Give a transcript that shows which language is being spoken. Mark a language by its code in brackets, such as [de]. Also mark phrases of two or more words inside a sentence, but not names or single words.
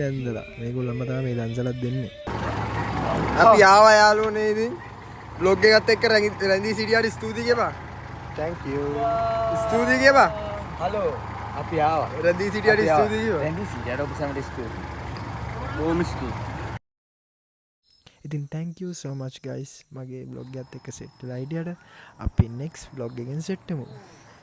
[si] නැන්දලා මේගොල්ලන්ම තමයි මේ දන්සලක් දෙන්නේ අපි ආවා යාළුවනේ ඉතින් vlog එකත් එක්ක රැඳී සිටියාට ස්තුතියි කියපන් [en] thank you [si] ස්තුතියි කියපන් හලෝ අපි ආවා රැඳී සිටියාට ස්තුතියි කියපන් රැඳී සිටියාට ඔබ සැමට ස්තුතියි බොහොම ස්තුතියි ඉතින් [en] thank you so much guys [si] මගේ vlog එකත් එක්ක සෙට් වෙලා හිටියට අපි [en] next vlog [si] එකෙන් සෙට් වෙමු